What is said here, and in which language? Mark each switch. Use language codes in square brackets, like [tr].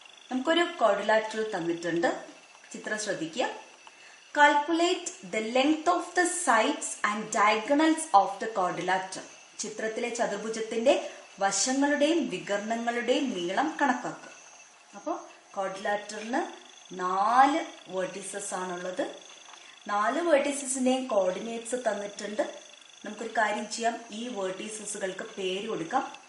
[ml] നമുക്കൊരു quadrilateral തന്നിട്ടുണ്ട്. ചിത്രം ശ്രദ്ധിക്കുക. [en] Calculate the length of the sides and diagonals of the quadrilateral. [ml] ചിത്രത്തിലെ ചതുർഭുജത്തിന്റെ വശങ്ങളുടെയും വികർണങ്ങളുടെയും നീളം കണക്കാക്കുക. അപ്പോൾ ക്വാഡ്രിലാറ്ററലിന് 4 വേർട്ടീസസ് ആണുള്ളത്. 4 വേർട്ടീസസിന്റെയും കോർഡിനേറ്റ്സ് തന്നിട്ടുണ്ട്. നമുക്കൊരു കാര്യം ചെയ്യാം, ഈ വേർട്ടീസസുകൾക്ക് പേര് കൊടുക്കാം.